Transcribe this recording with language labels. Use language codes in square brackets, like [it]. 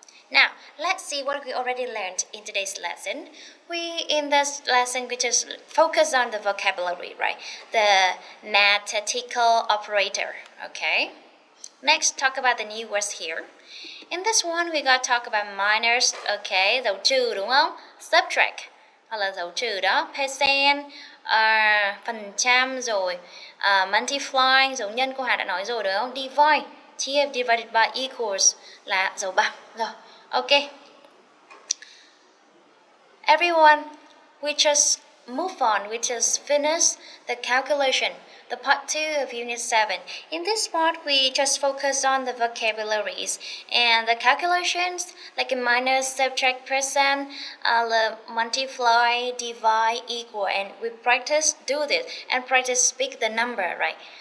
[en] Now, let's see what we already learned in today's lesson. In this lesson, we just focus on the vocabulary, right? The mathematical operator, okay? Next, talk about the new words here. In this one, we got talk about minus, okay? [vi] Dấu trừ đúng không? Subtract, hoặc là dấu trừ đó. Percent, phần trăm rồi. Multiply, dấu nhân cô Hà đã nói rồi đúng không? Divide, chia divided by equals là dấu bằng rồi. [en] Okay. Everyone, we just move on. We just finish the calculation, the part 2 of Unit 7. In this part, we just focus on the vocabularies and the calculations like a minus, subtract, percent, multiply, divide, equal, and we practice do this and practice speak the number, right?